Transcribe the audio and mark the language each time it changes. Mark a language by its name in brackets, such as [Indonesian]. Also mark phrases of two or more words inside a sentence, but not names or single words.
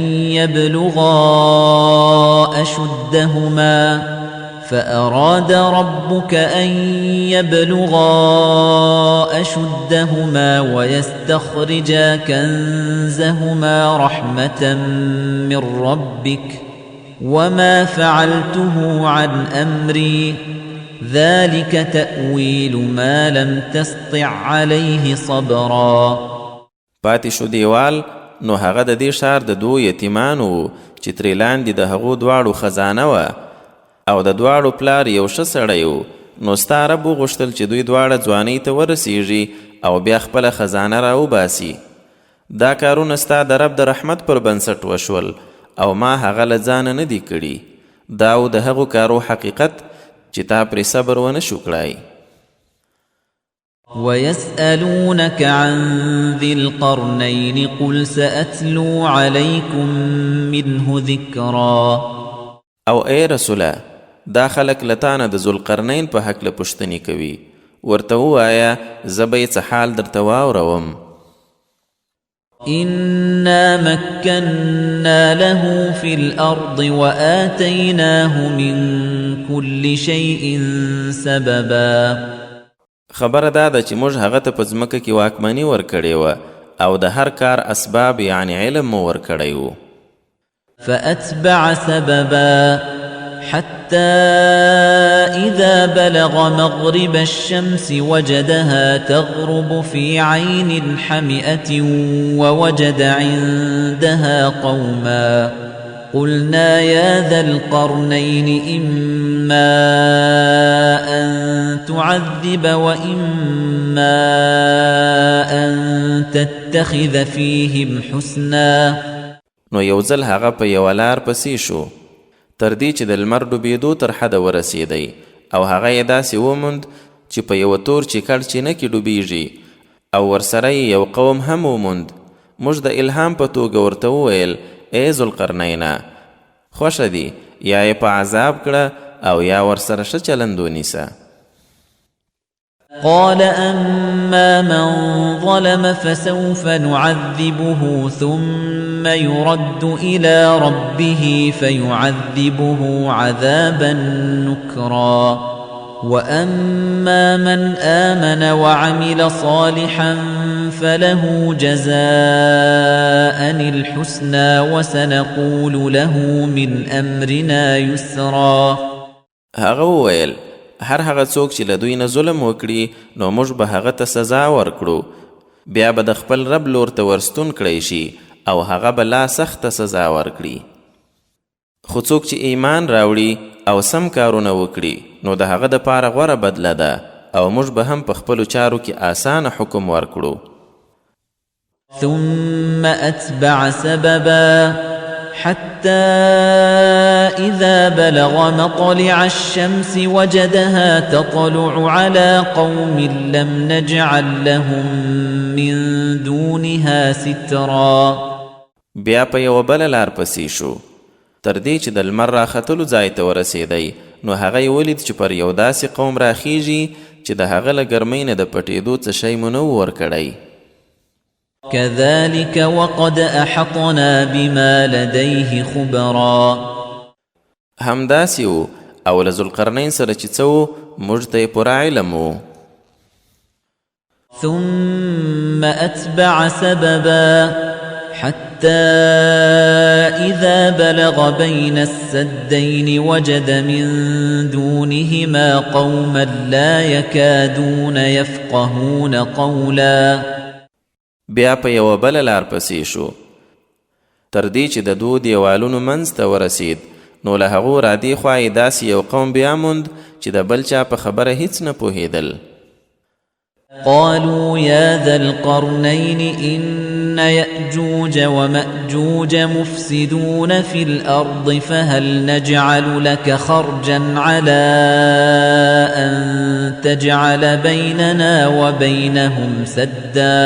[Arabic] يبلغا أشدهما ويستخرجا كنزهما رحمة من ربك وما فعلته عن أمري ذلك تأويل ما لم تستطع عليه صبرا. [Pashto] پاتې شو دیوال نو هغه د دې ښار د دوو یتیمانو چې ترې لاندې د هغو دواړو خزانه وه او د دواړو پلار یو ښه سړی و، نو ستا رب وغوښتل چې دوی دواړه ځوانۍ ته ورسیږي او بیا خپله خزانه راوباسي. دا کارونه ستا د رب د رحمت پر بنسټ وشول او ما هغه له ځانه نه دي کړي. دا و د هغو کارو حقیقت چې تا پرې صبر ونه شو کړی. [Arabic] ويسألونك عن ذي القرنين قل سأتلو عليكم منه ذكرا [Pashto] او ای رسوله دا خلک لتانه د ذوالقرنین په هکله پوښتنې کوي ورته ووایه زه به یې څه حال درته واوروم [Arabic] إنا مكنا له في الأرض وآتيناه من كل شيء سببا [Pashto] خبره دا ده چې موږ هغه ته په ځمکه کې واکمني ورکړې وه او د هر کار اسباب یعنی علم مو ورکړی و [Arabic] فأتبع سببا حتى إذا بلغ مغرب الشمس وجدها تغرب في عين حمئة ووجد عندها قوما قلنا يا ذا القرنين إما أن تعذب وإما أن تتخذ فيهم حسنا [Pashto] نو یو ځل هغه په یوه لار پسې شو تر دې چې د لمر ډوبېدو تر حده ورسېدی او هغه یې داسې وموند چې په یوه تور چیکړ چینه کې ډوبېږي او ورسره یې یو قوم هم وموند موږ د الهام په توګه ورته وویل ای ذوالقرنینه خوښه دي یا یې په عذاب کړه او یا ورسره ښه چلند ونیسه [Arabic] قال أما من ظلم فسوف نعذبه ثم يرد إلى ربه فيعذبه عذابا نكرا وأما من آمن وعمل صالحا فله جزاء الحسنى وسنقول له من أمرنا يسرا [Pashto] هغه وویل هر هغه څوک چې له دوی نه ظلم وکړي نو موږ به هغه ته سزا ورکړو بیا به د خپل رب لور ته ورستون کړی شي او هغه به لا سخته سزا ورکړي خو څوک چې ایمان راوړي او سم کارونه وکړي نو د هغه دپاره غوره بدله ده او موږ به هم په خپلو چارو کې آسانه حکم ورکړو [Arabic] ثم أتبع سببا حتى إذا بلغ مطلع الشمس وجدها تطلع على قوم لم نجعل لهم من دونها سترا [Pashto] بیا په یوه بله لار پسې شو تر دې چې د لمر راختلو ځای ته ورسېدی نو هغه یې ولید چې پر یو داسې قوم راخیږي چې د هغه له ګرمۍ نه د پټېدو څه شی مو نه و ورکړی [Arabic] كذلك وقد أحطنا بما لديه خبرا [Pashto] همداسې و او له ذوالقرنین سره چې څه و موږ ته یې پوره علم و [Arabic] ثم أتبع سببا حتى إذا بلغ بين السدين وجد من دونهما قوما لا يكادون يفقهون قولا [Pashto] بیا په یوه بله لار پسې شو تر دې چې د دوو دیوالونو منځ ته ورسید نو له هغو رادې خوا یې داسې یو قوم بیا موند چې د بل چا په خبره هیڅ نه پوهېدل [Arabic] قالوا يا ذا القرنين إن يأجوج ومأجوج مفسدون في الأرض فهل نجعل لك خرجا على أن تجعل بيننا وبينهم سدا